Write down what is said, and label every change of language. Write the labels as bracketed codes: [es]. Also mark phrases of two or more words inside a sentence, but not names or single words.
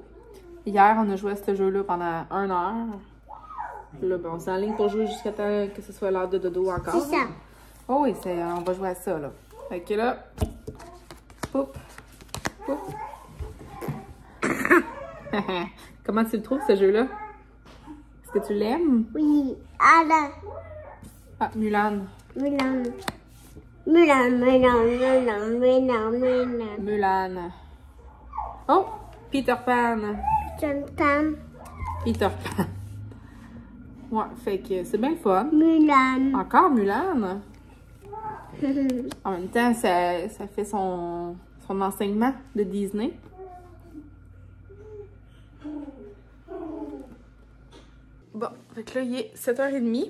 [fr] Hier, on a joué à ce jeu-là pendant 1 heure. Là, ben, on s'enligne pour jouer jusqu'à temps que ce soit l'heure de dodo encore. C'est ça. Oh oui, on va jouer à ça, là. Fait que là, poup, poup. Comment tu le trouves, ce jeu-là? Est-ce que tu l'aimes? Oui. Ada. Ah, Mulan. Mulan. Mulan, Mulan, Mulan, Mulan, Mulan. Mulan. Oh, Peter Pan. Chantam. Peter Pan. Ouais, fait que c'est bien le fun. Mulan. Encore Mulan. En même temps, ça fait son enseignement de Disney. Bon, fait que là, il est 7h30.